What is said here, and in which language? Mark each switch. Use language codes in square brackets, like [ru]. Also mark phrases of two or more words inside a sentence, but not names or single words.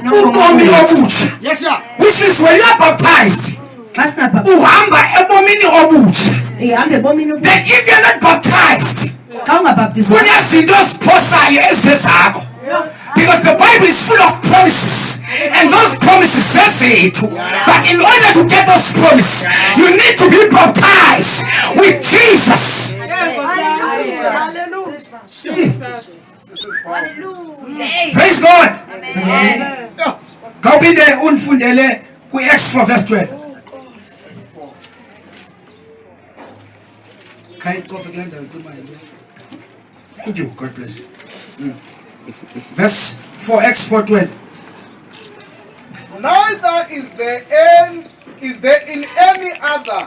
[xh] Ubomi obutsha. [en] Yes, sir. Which means when you are baptized, [xh] Xa singabhaptizwa uhamba ebomini obutsha. ihambe ebomini [en] Then if you are not baptized, [xh] xa ungabhaptizwa kunezinto eziphosayo ezizezakho. [en] Because the Bible is full of promises, and those promises zezethu. But in order to get those promises, you need to be baptized with Jesus. Praise God. [xh] Kaupinde unfundele ku Acts 4 verse 12. [en] Thank you. God bless you. Verse 4, Acts 4:12. Neither is there in any other.